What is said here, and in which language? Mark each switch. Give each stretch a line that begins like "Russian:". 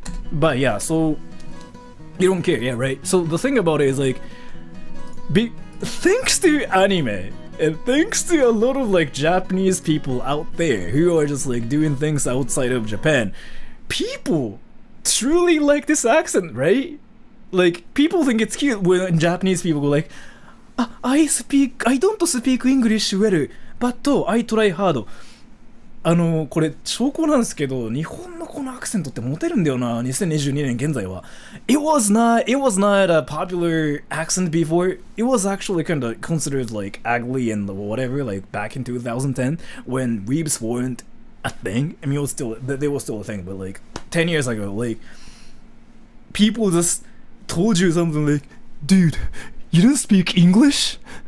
English: But yeah, so you don't care, yeah, right? So the thing about it is like, thanks to anime, and thanks to a lot of like Japanese people out there who are just like doing things outside of Japan, people truly like this accent, right? Like, people think it's cute when Japanese people go like, I don't speak English well, but I try hard.
Japanese: これ証拠なんですけど、日本のこのアクセントってモテるんだよな、2022年現在は。
English: It was not a popular accent before. It was actually kind of considered like ugly and whatever, like back in 2010 when weebs weren't a thing. I mean, it was still, they were still a thing, but like 10 years ago, like people just told you something like, dude, you don't speak English?